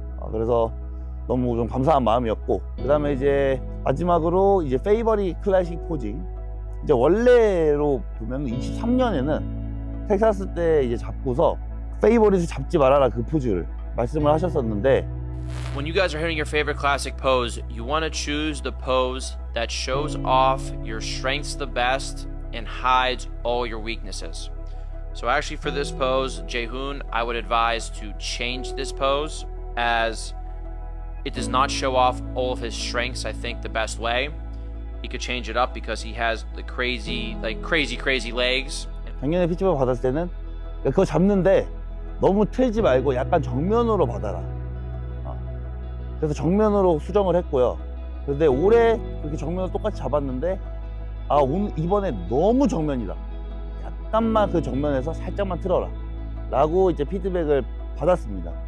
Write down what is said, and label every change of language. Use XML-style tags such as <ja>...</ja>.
<ko>그래서 너무 좀 감사한 마음이었고, 그 다음에 이제 마지막으로 이제 페이버릿 클래식 포징. 이제 원래로 보면 23년에는 텍사스 때 이제 잡고서 페이버릿을 잡지 말아라 그 포즈를 말씀을 하셨었는데,</ko> <en>When you guys are hitting your favorite classic pose, you want to choose the pose that shows off your strengths the best and hides all your weaknesses. So actually for this pose, Jaehoon, I would advise to change this pose, as it does not show off all of his strengths, I think, the best way. He could change it up because he has the crazy legs.</en> <ko>작년에 피치버그 받았을 때는 그거 잡는데 너무 틀지 말고 약간 정면으로 받아라. 그래서 정면으로 수정을 했고요. 근데 올해 그렇게 정면으로 똑같이 잡았는데 이번에 너무 정면이다, 약간만 그 정면에서 살짝만 틀어라 라고 이제 피드백을 받았습니다.</ko>